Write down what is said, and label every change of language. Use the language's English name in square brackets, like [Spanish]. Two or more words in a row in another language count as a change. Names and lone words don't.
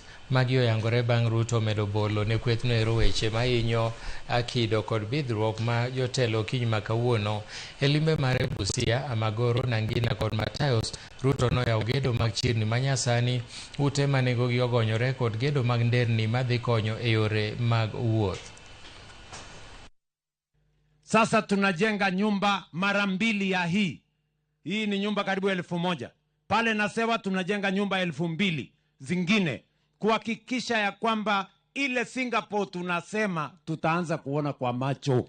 [Luo (Kenya and Tanzania)] Magi oyangore bang' Ruto medo bolo ne kwethno ero weche mahinyo akido kod bidhruok ma jotelo kiny ma kawuono. E limbe mare Busia, Amagoro, Nangina kod Matayos, Ruto noyawo gedo mag chirni manyasani, ute ma nengogi ogonyore kod gedo mag nderni madhi konyo e yore mag wuoth. [Swahili] Sasa tunajenga nyumba mara mbili ya hii. Hii ni nyumba karibu 1,000. Pale Nasewa tunajenga nyumba 2,000 zingine kuhakikisha ya kwamba ile Singapore tunasema tutaanza kuona kwa macho.